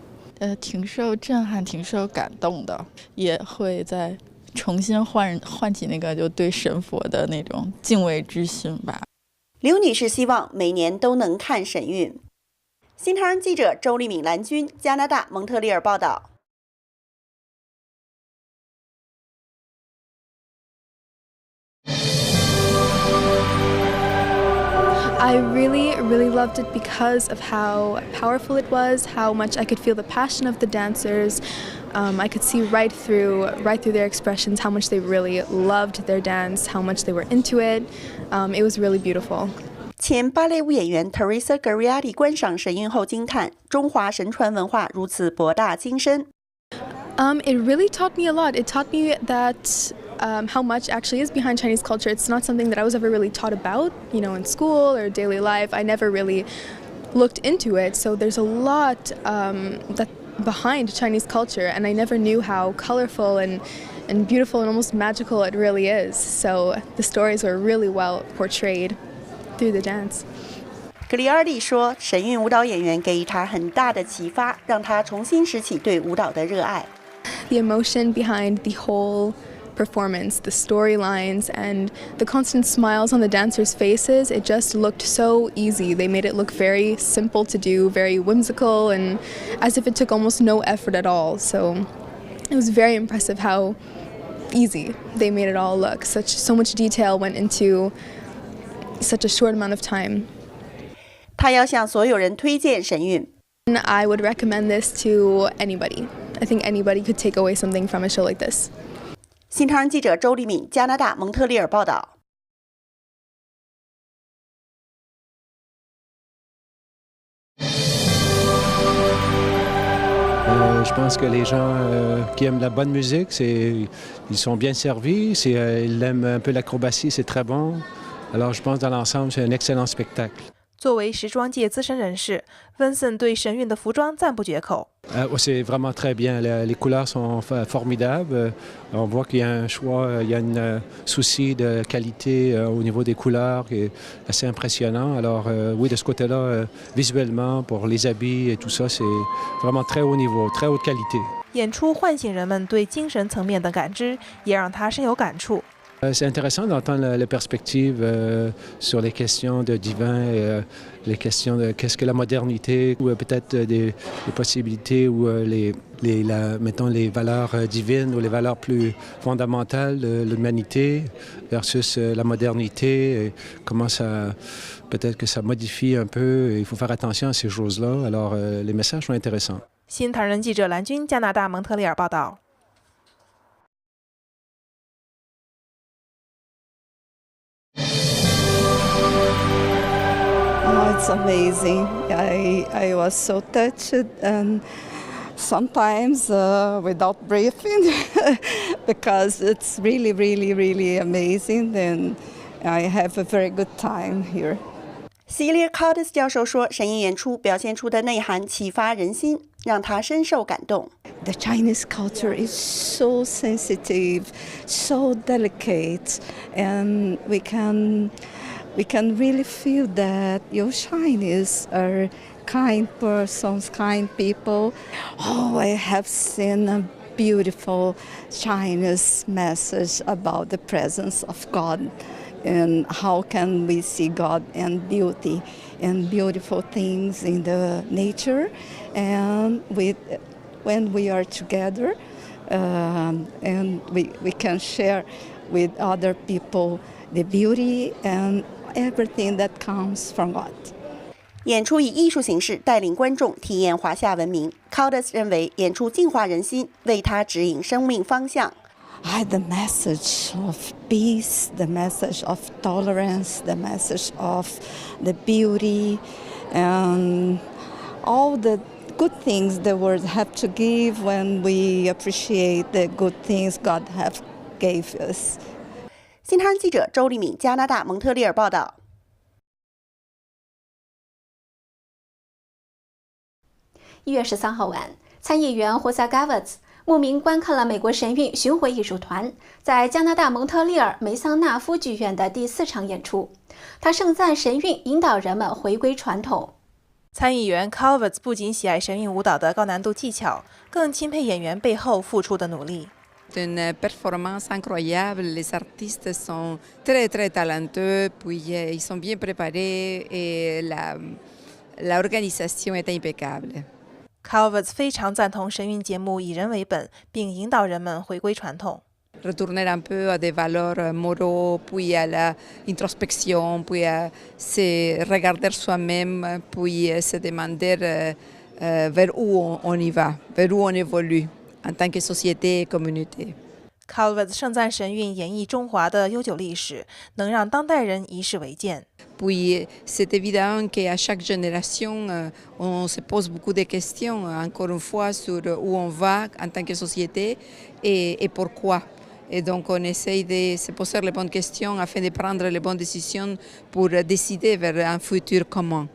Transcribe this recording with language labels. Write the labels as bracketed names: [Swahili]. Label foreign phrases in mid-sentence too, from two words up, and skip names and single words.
[Chinese] 挺受震撼，挺受感动的，也会再重新唤起那个就对神佛的那种敬畏之心吧。刘女士希望每年都能看神韵。新唐人记者周丽敏、蓝军，加拿大蒙特利尔报道。 [English] I really loved it because of how powerful it was, how much I could feel the passion of the dancers. I could see right through their expressions how much they really loved their dance, how much they were into it. It was really beautiful. [Chinese] 前芭蕾舞演员 Teresa Gariardi 观赏神韵后惊叹：中华神传文化如此博大精深。 [English] It really taught me a lot. It taught me that how much actually is behind Chinese culture. It's not something that I was ever really taught about, you know, in school or daily life. I never really looked into it. So there's a lot that behind Chinese culture, and I never knew how colorful and beautiful and almost magical it really is. So the stories were really well portrayed through the dance. [Chinese] 格里尔蒂说：“神韵舞蹈演员给予他很大的启发，让他重新拾起对舞蹈的热爱。” [English] The emotion behind the whole performance, the storylines, and the constant smiles on the dancers' faces, it just looked so easy. They made it look very simple to do, very whimsical, and as if it took almost no effort at all. So it was very impressive how easy they made it all look. So much detail went into such a short amount of time. [Chinese] 他要向所有人推荐神韵。 [English] I would recommend this to anybody. I think anybody could take away something from a show like this. [Chinese] 新唐人记者周丽敏，加拿大蒙特利尔报道。 [French] Je pense que les gens qui aiment la bonne musique, ils sont bien servis, ils aiment un peu l'acrobatie, c'est très bon. Alors je pense dans l'ensemble, c'est un excellent spectacle. [Chinese] 作为时装界资深人士，温森对神韵的服装赞不绝口。 [French] C'est vraiment très bien. Les couleurs sont formidables. On voit qu'il y a un choix, il y a un souci de qualité au niveau des couleurs qui est assez impressionnant. Alors oui, de ce côté-là, visuellement, pour les habits et tout ça, c'est vraiment très haut niveau, très haute qualité. [Chinese] 演出唤醒人们对精神层面的感知，也让他深有感触。 [French] C'est intéressant d'entendre les perspectives sur les questions de divin, et, les questions de qu'est-ce que la modernité, ou peut-être des possibilités où mettons les valeurs divines ou les valeurs plus fondamentales de l'humanité versus la modernité, et comment ça, peut-être que ça modifie un peu, et il faut faire attention à ces choses-là. Alors les messages sont intéressants. [Chinese] 新唐人记者蓝军，加拿大蒙特利尔报道。 [English] It's amazing. I was so touched and sometimes without breathing because it's really, really, really amazing and I have a very good time here. [Chinese] Celia Curtis 教授说，神韵演出表现出的内涵启发人心，让他深受感动。 [English] The Chinese culture is so sensitive, so delicate, and we can really feel that your Chinese are kind persons, kind people. Oh, I have seen a beautiful Chinese message about the presence of God and how can we see God and beauty and beautiful things in the nature, and when we are together and we can share with other people the beauty and everything that comes from God. [Chinese] 演出以艺术形式带领观众体验华夏文明。Curtis 认为，演出净化人心，为他指引生命方向。 [English] The message of peace, the message of tolerance, the message of the beauty, and all the good things the world have to give when we appreciate the good things God have gave us. [Chinese] 新唐人记者周丽敏，加拿大蒙特利尔报道。 1月13号晚，参议员霍萨·加沃兹慕名观看了美国神韵巡回艺术团在加拿大蒙特利尔梅桑纳夫剧院的第4场演出。他盛赞神韵引导人们回归传统。参议员 Calverts 不仅喜爱神韵舞蹈的高难度技巧，更钦佩演员背后付出的努力。 [French] Une performance incroyable. Les artistes sont très très talentueux, puis ils sont bien préparés et l'organisation est impeccable. [Chinese] Calverts 非常赞同神韵节目以人为本，并引导人们回归传统。 [French] Retourner un peu à des valeurs moraux, puis à l'introspection, puis à se regarder soi-même, puis se demander vers où on y va, vers où on évolue. En tant que société et communauté. [Chinese] Calverts 盛赞神韵演绎中华的悠久历史，能让当代人以史为鉴。 [French] Puis c'est évident qu'à chaque génération, on se pose beaucoup de questions, encore une fois, sur où on va en tant que société et pourquoi. Et donc on essaye de se poser les bonnes questions afin de prendre les bonnes décisions pour décider vers un futur commun.